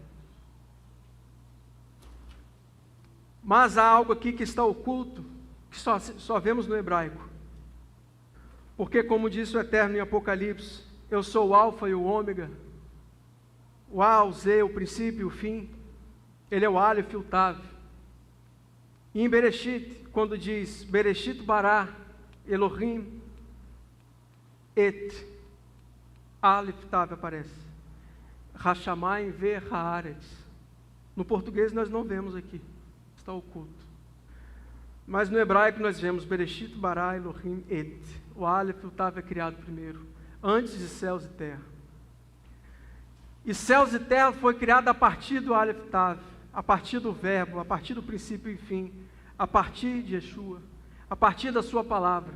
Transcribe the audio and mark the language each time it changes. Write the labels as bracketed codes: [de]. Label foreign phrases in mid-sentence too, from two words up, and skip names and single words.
[pt] Mas há algo aqui que está oculto, que só vemos no hebraico. Porque, como disse o Eterno em Apocalipse, eu sou o alfa e o ômega, o A, o Z, o princípio e o fim. Ele é o Aleph e o Tav. E em Bereshit, quando diz [he] בראשית ברא אלהים את אלף תו, [pt] aparece [he] השמים והארץ. [pt] No português nós não vemos aqui, está oculto. Mas no hebraico nós vemos [he] בראשית ברא אלהים את. [pt] O Aleph e o Tav é criado primeiro, antes de céus e terra. E céus e terra foi criado a partir do [he] אלף תו, [pt] a partir do verbo, a partir do princípio e fim, a partir de Yeshua, a partir da sua palavra.